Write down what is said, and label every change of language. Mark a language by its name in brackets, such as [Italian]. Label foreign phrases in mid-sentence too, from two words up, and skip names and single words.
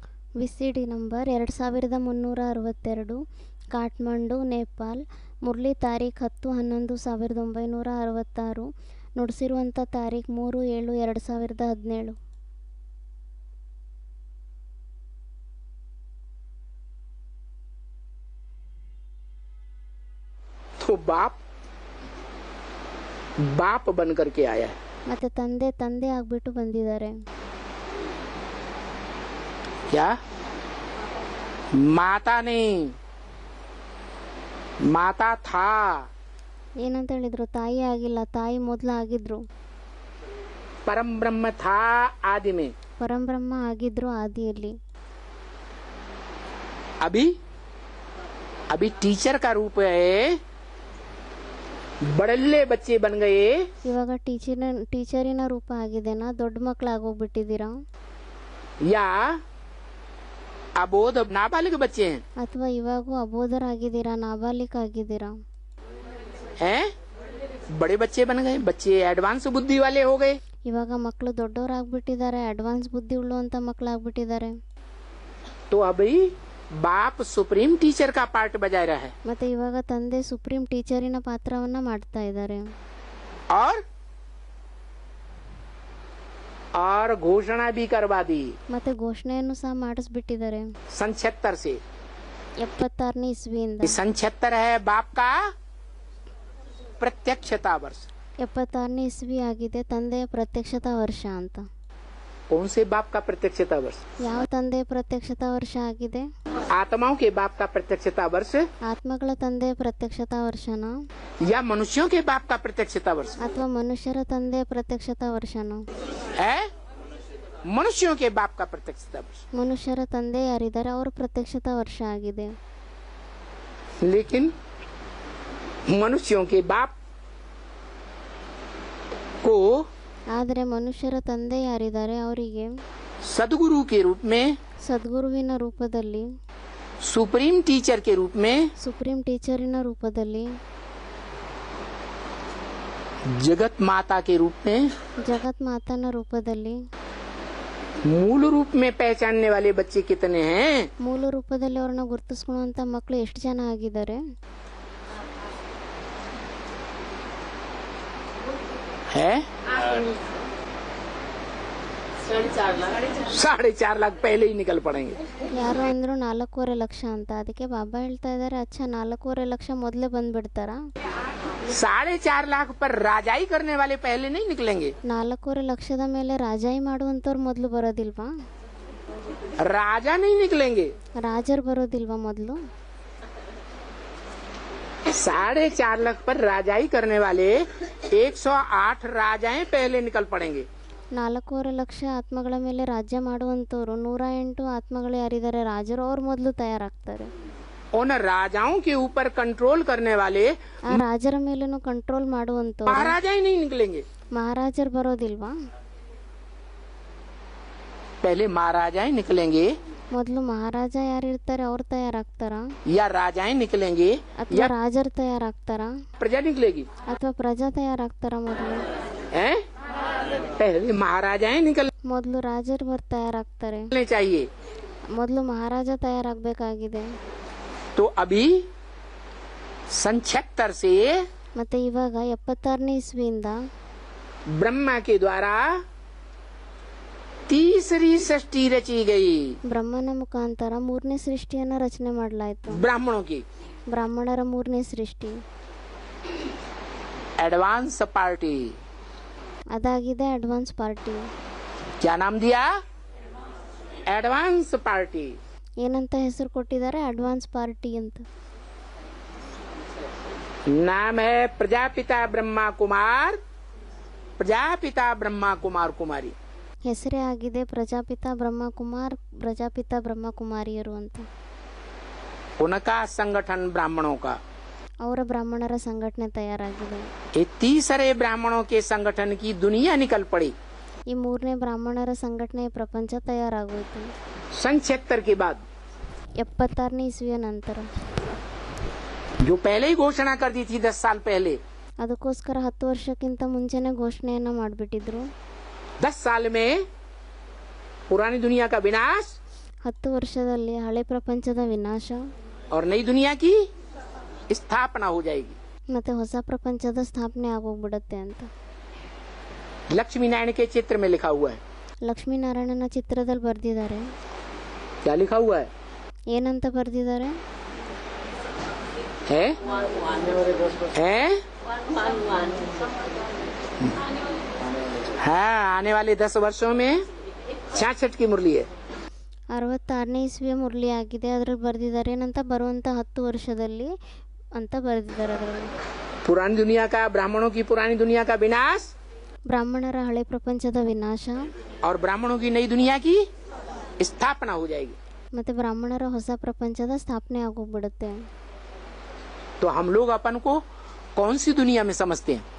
[Kannada] ವಿಸಿಡಿ ನಂಬರ್ 2362, ಕಾಠ್ಮಂಡು, ನೇಪಾಲ್. ಮುರಳಿ ತಾರೀಖ್ 10-11-1966. ನುಡಿಸಿರುವಂಥ ತಾರೀಖ್ 3/7/2017. [Hindi] तो बाप बन करके आया है. [Kannada] ಮತ್ತೆ ತಂದೆ ಆಗ್ಬಿಟ್ಟು ಬಂದಿದ್ದಾರೆ. [Hindi] क्या माता नहीं, माता था. [Kannada] ಏನಂತ ಹೇಳಿದ್ರು? ತಾಯಿ ಆಗಿಲ್ಲ, ತಾಯಿ ಮೊದಲು ಆಗಿದ್ರು. [Hindi] परम ब्रह्म था आदि में. [Kannada] ಪರಂಬ್ರಹ್ಮ ಆಗಿದ್ರು ಆದಿಯಲ್ಲಿ. [Hindi] अभी टीचर का रूप है. बड़ल्ले बच्चे बन गए. [Kannada] ಇವಾಗ ಟೀಚರಿನ ರೂಪ ಆಗಿದೆನಾ? ದೊಡ್ಡ ಮಕ್ಕಳಾಗೋಗ್ಬಿಟ್ಟಿದ್ದೀರಾ? [Hindi] या अबोध नाबालिग बच्चे हैं. [Kannada] ಅಥವಾ ಇವಾಗೂ ಅಬೋಧರಾಗಿದ್ದೀರಾ, ನಾಬಾಲಿಕ ಆಗಿದ್ದೀರಾ? [Hindi] हैं बड़े बच्चे बन गए, बच्चे एडवांस बुद्धि वाले हो गए. [Kannada] ಇವಾಗ ಮಕ್ಕಳು ದೊಡ್ಡವರಾಗ್ಬಿಟ್ಟಿದ್ದಾರೆ, ಅಡ್ವಾನ್ಸ್ ಬುದ್ಧಿ ಉಳ್ಳುವಂತ ಮಕ್ಕಳಾಗ್ಬಿಟ್ಟಿದ್ದಾರೆ. [Hindi] तो अभी बाप [English] supreme teacher [Hindi] का पार्ट बजा रहा है. [Kannada] ಮತ್ತೆ ಇವಾಗ ತಂದೆ [English] supreme teacherina [Kannada] ಪಾತ್ರವನ್ನ ಮಾಡ್ತಾ ಇದ್ದಾರೆ. [Hindi] और घोषणा भी करवा दी. [Kannada] ಮತ್ತೆ ಘೋಷಣೆಯನ್ನು ಸಹ ಮಾಡಿಸ್ಬಿಟ್ಟಿದ್ದಾರೆ. [Hindi] 76 से [Kannada] 76ನೇ ಇಸ್ವಿಯಿಂದ. [Hindi] 76 है बाप का प्रत्यक्षता वर्ष. [Kannada] 76ನೇ ಇಸ್ವಿ ಆಗಿದೆ ತಂದೆಯ ಪ್ರತ್ಯಕ್ಷತಾ ವರ್ಷ ಅಂತ. [Hindi] कौन से बाप का प्रत्यक्षता वर्ष? [Kannada] ಯಾವ ತಂದೆಯ ಪ್ರತ್ಯಕ್ಷತಾ ವರ್ಷ ಆಗಿದೆ? [Hindi] आत्माओं के बाप का प्रत्यक्षता वर्ष [Kannada] ಆತ್ಮಗಳ ತಂದೆಯ ಪ್ರತ್ಯಕ್ಷತಾ ವರ್ಷನ, [Hindi] या मनुष्यों के बाप का प्रत्यक्षता वर्ष [Kannada] ಅಥವಾ ಮನುಷ್ಯರ ತಂದೆಯ ಪ್ರತ್ಯಕ್ಷತಾ ವರ್ಷನ? [Hindi] है? मनुष्यों के बाप का प्रत्यक्षता वर्ष. [Kannada] ಮನುಷ್ಯರ ತಂದೆ ಯಾರಿದ್ದಾರೆ ಅವರ ಪ್ರತ್ಯಕ್ಷತಾ ವರ್ಷ ಆಗಿದೆ. [Hindi] लेकिन मनुष्यों के बाप को [Kannada] ಆದರೆ ಮನುಷ್ಯರ ತಂದೆ ಯಾರಿದ್ದಾರೆ ಅವರಿಗೆ [Hindi] सदगुरु के रूप में, [Kannada] ಸದ್ಗುರುವಿನ ರೂಪದಲ್ಲಿ, [English] supreme teacher [Hindi] के रूप में, [English] supreme teacherina [Kannada] ರೂಪದಲ್ಲಿ, [Hindi] जगत माता के रूप में, [Kannada] ಜಗತ್ ಮಾತನ ರೂಪದಲ್ಲಿ, [Hindi] मूल रूप में पहचानने वाले बच्चे कितने हैं? [Kannada] ಮೂಲ ರೂಪದಲ್ಲಿ ಅವ್ರನ್ನ ಗುರುತಿಸ್ಕೊಳ್ಳುವಂತ ಮಕ್ಕಳು ಎಷ್ಟು जन ಆಗಿದ್ದಾರೆ? [Hindi] है 4.5 लाख पहले ही निकल पड़ेंगे. [Kannada] ಯಾರು ಅಂದ್ರು 4.5 ಲಕ್ಷ ಅಂತ. ಅದಕ್ಕೆ ಬಾಬಾ ಹೇಳ್ತಾ ಇದಾರೆ, ಅಚ್ಚಾ 4.5 ಲಕ್ಷ ಮೊದಲೇ ಬಂದ್ಬಿಡ್ತಾರಾ? [Hindi] 4.5 लाख पर राजाई करने वाले पहले नहीं निकलेंगे. [Kannada] 4.5 ಲಕ್ಷದ ಮೇಲೆ ರಾಜಾಯಿ ಮಾಡುವಂತವ್ರು ಮೊದಲು ಬರೋದಿಲ್ವಾ? [Hindi] राजा नहीं निकलेंगे. [Kannada] ರಾಜರು ಬರೋದಿಲ್ವಾ ಮೊದಲು? [Hindi] 4.5 लाख पर राजाई करने वाले 108 राजाएं पहले निकल पड़ेंगे. [Kannada] 4.5 ಲಕ್ಷ ಆತ್ಮಗಳ ಮೇಲೆ ರಾಜ್ಯ ಮಾಡುವಂತವ್ರು 108 ಆತ್ಮಗಳು ಯಾರಿದ್ದಾರೆ ರಾಜರು, ಅವ್ರು ಮೊದಲು ತಯಾರಾಗ್ತಾರೆ. [Hindi] उन राजाओं के ऊपर कंट्रोल करने वाले [Kannada] ಆ ರಾಜರ ಮೇಲೇನು ಕಂಟ್ರೋಲ್ ಮಾಡುವಂತವ್ರು [Hindi] महाराजा ही नहीं निकलेंगे. [Kannada] ಮಹಾರಾಜರು ಬರೋದಿಲ್ವಾ? [Hindi] पहले महाराजाएं निकलेंगे [Kannada] ಮೊದಲು ಮಹಾರಾಜ ಯಾರಿರ್ತಾರೆ ಅವ್ರು ತಯಾರಾಗ್ತಾರ, [Hindi] या राजाएं निकलेंगे [Kannada] ಅಥವಾ ರಾಜರು ತಯಾರಾಗ್ತಾರ, [Hindi] प्रजा निकलेगी. [Kannada] ಅಥವಾ ಪ್ರಜಾ ತಯಾರಾಗ್ತಾರ? ಮೊದಲು [Hindi] हैं? पहले महाराजाएं निकलने [Kannada] ಮೊದಲು ರಾಜರು ತಯಾರಾಗ್ತಾರೆ, [Hindi] चाहिए. [Kannada] ಮೊದಲು ಮಹಾರಾಜ ತಯಾರಾಗಬೇಕಾಗಿದೆ. [Hindi] तो अभी 76 से [Kannada] ಮತ್ತೆ ಇವಾಗ 76ನೇ ಇಸ್ವಿಯಿಂದ [Hindi] ब्रह्मा के द्वारा तीसरी सृष्टि रची गई. [Kannada] ಬ್ರಹ್ಮನ ಮುಖಾಂತರ 3ನೇ ಸೃಷ್ಟಿಯನ್ನ ರಚನೆ ಮಾಡಲಾಯಿತು. [Hindi] ब्राह्मणों की [Kannada] ಬ್ರಾಹ್ಮಣರ 3ನೇ ಸೃಷ್ಟಿ [English] advance party. [Kannada] ಅದಾಗಿದೆ [English] advance party. [Hindi] क्या नाम दिया? [English] advance party. [Kannada] ಏನಂತ ಹೆಸರು ಕೊಟ್ಟಿದ್ದಾರೆ? [English] advance party [Kannada] ಅಂತ. [Hindi] नाम है प्रजापिता ब्रह्मा कुमार, प्रजापिता ब्रह्मा कुमार कुमारी. [Kannada] ಹೆಸರೇ ಆಗಿದೆ ಪ್ರಜಾಪಿತ ಬ್ರಹ್ಮಕುಮಾರ್, ಪ್ರಜಾಪಿತ ಬ್ರಹ್ಮಕುಮಾರಿಯರು ಅಂತ. [Hindi] उनका संगठन ब्राह्मणों का. [Kannada] ಅವರ ಬ್ರಾಹ್ಮಣರ ಸಂಘಟನೆ ತಯಾರಾಗಿದೆ. [Hindi] ये तीसरे ब्राह्मणों के संगठन की दुनिया निकल पड़ी. [Kannada] ಈ 3ನೇ ಬ್ರಾಹ್ಮಣರ ಸಂಘಟನೆಯ ಪ್ರಪಂಚ ತಯಾರಾಗೋಯ್ತು. [Hindi] 76 के बाद [Kannada] 76ನೇ ಇಸ್ವಿಯ ನಂತರ [Hindi] जो पहले ही घोषणा कर दी थी 10 साल पहले. [Kannada] ಅದಕ್ಕೋಸ್ಕರ 10 ವರ್ಷಕ್ಕಿಂತ ಮುಂಚೆನೆ ಘೋಷಣೆಯನ್ನ ಮಾಡಿಬಿಟ್ಟಿದ್ರು. [Hindi] 10 साल में पुरानी दुनिया का विनाश, [Kannada] 10 ವರ್ಷದಲ್ಲಿ ಹಳೆ ಪ್ರಪಂಚದ ವಿನಾಶ [Hindi] और नई दुनिया की स्थापना हो जाएगी। [Kannada] ಮತ್ತು ಹೊಸ ಪ್ರಪಂಚದ ಸ್ಥಾಪನೆ ಆಗೋಗ್ಬಿಡುತ್ತೆ ಅಂತ [Hindi] लक्ष्मी नारायण के चित्र में लिखा हुआ है। [Kannada] ಲಕ್ಷ್ಮೀನಾರಾಯಣನ ಚಿತ್ರದಲ್ಲಿ ಬರೆದಿದ್ದಾರೆ. [Hindi] क्या लिखा हुआ है? [Kannada] ಏನಂತ ಬರೆದಿದ್ದಾರೆ? [Hindi] है? हाँ, आने वाले 10 वर्षों में 66 की मुरली है। [Kannada] 66ನೇ ಇಸ್ವಿಯ ಮುರಳಿ ಆಗಿದೆ. ಅದ್ರಲ್ಲಿ ಬರೆದಿದ್ದಾರೆ ಏನಂತ, ಬರುವಂತ 10 ವರ್ಷದಲ್ಲಿ ಅಂತ ಬರೆದಿದ್ದಾರೆ. ಅದರಲ್ಲಿ [Hindi] पुरानी दुनिया का, ब्राह्मणों की पुरानी दुनिया का विनाश [Kannada] ಬ್ರಾಹ್ಮಣರ ಹಳೆ ಪ್ರಪಂಚದ ವಿನಾಶ [Hindi] और ब्राह्मणों की नई दुनिया की स्थापना हो जाएगी। [Kannada] ಮತ್ತೆ ಬ್ರಾಹ್ಮಣರ ಹೊಸ ಪ್ರಪಂಚದ ಸ್ಥಾಪನೆ ಆಗೋಗ್ಬಿಡುತ್ತೆ. [Hindi] तो हम लोग अपन को कौन सी दुनिया में समझते हैं?